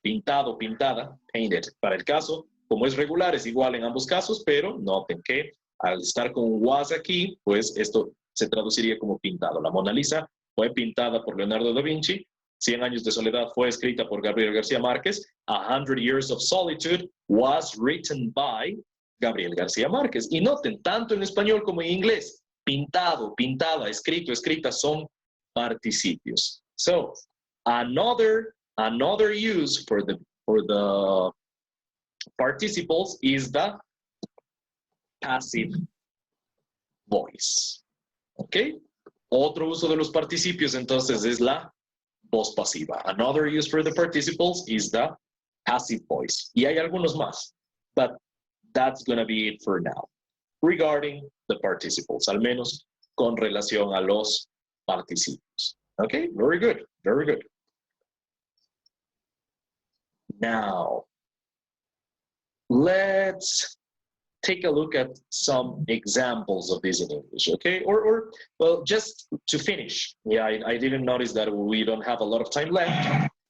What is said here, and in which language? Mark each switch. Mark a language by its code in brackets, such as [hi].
[es] Pintado, pintada, painted. Para el caso, como es regular, es igual en ambos casos, pero noten que al estar con was aquí, pues esto se traduciría como pintado. La Mona Lisa fue pintada por Leonardo da Vinci. 100 años de soledad fue escrita por Gabriel García Márquez. [en] 100 Years of Solitude was written by Gabriel García Márquez. [es] Y noten, tanto en español como en inglés, pintado, pintada, escrito, escrita son participios. [en] So, another use for the participles is the passive voice. [es] ¿Ok? Otro uso de los participios entonces es la voz pasiva. [en] Another use for the participles is the passive voice. [es] Y hay algunos más, [en] but that's going to be it for now. Regarding the participles, [es] al menos con relación a los participios. [en] Okay, very good, very good. Now, let's take a look at some examples of this in English, okay? Or well, just to finish. Yeah, I didn't notice that we don't have a lot of time left.